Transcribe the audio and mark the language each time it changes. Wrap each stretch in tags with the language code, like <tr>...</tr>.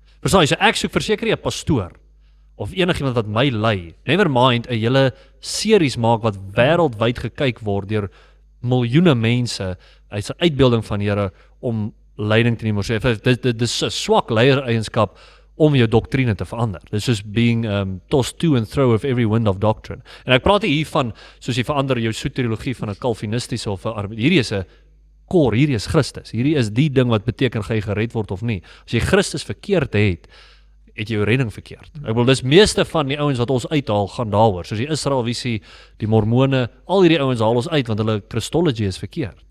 <af>Verstaan jy, so ek soek verseker 'n pastoor of enigiemand wat my lei.</af> <en>Never mind</en> <af>'n hele series maak wat wêreldwyd gekyk word deur miljoene mense. Hy's 'n uitbeelding van die Here om leiding te neem. Dit is 'n swak leiereienskap om jou doktrine te verander.</af> <en>This is being tossed to and fro of every wind of doctrine.</en> <af>En ek praat hier van soos jy verander jou soteriologie van 'n kalvinistiese of 'n hierdie is 'n core, hierdie is Christus. Hierdie is die ding wat beteken gaan jy gered word of nie. As jy Christus verkeerd het jy jou redding verkeerd. Ek wil dis meeste van die ouens wat ons uithaal gaan daaroor. Soos die Israelvisie, die Mormone, al hierdie ouens haal ons uit want hulle Christology is verkeerd.</af>